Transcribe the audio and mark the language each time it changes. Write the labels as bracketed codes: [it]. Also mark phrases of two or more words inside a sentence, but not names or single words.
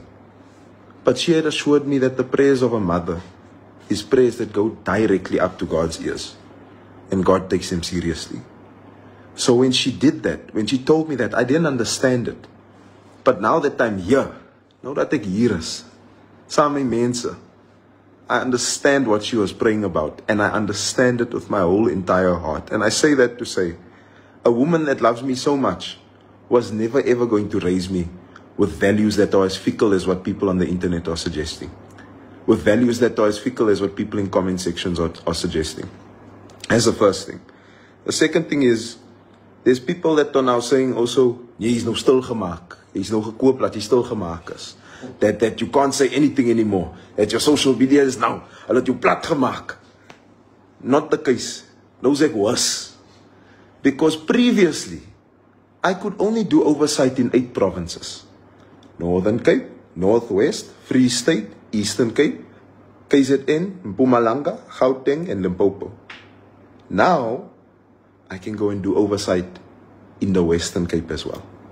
[en] But she had assured me that the prayers of a mother is prayers that go directly up to God's ears, and God takes them seriously. So when she did that, when she told me that, I didn't understand it. But now that I'm here, now that [af] ek hier is, saam met mense, [en] I understand what she was praying about, and I understand it with my whole entire heart. And I say that to say, a woman that loves me so much was never ever going to raise me with values that are as fickle as what people on the internet are suggesting. With values that are as fickle as what people in comment sections are suggesting. That's the first thing. The second thing is, there's people that are now saying also, [af] jy is nou stil gemaak. Jy is nou gekoop dat jy stil gemaak is. [en] That you can't say anything anymore. That your social media is now, [af] hulle het jou plat gemaak. [en] Not the case. [af] Nou is ek worse. [en] Because previously, I could only do oversight in 8 provinces. Northern Cape, Northwest, Free State, Eastern Cape, KZN, Mpumalanga, Gauteng, and Limpopo. Now, I can go and do oversight in the Western Cape as well.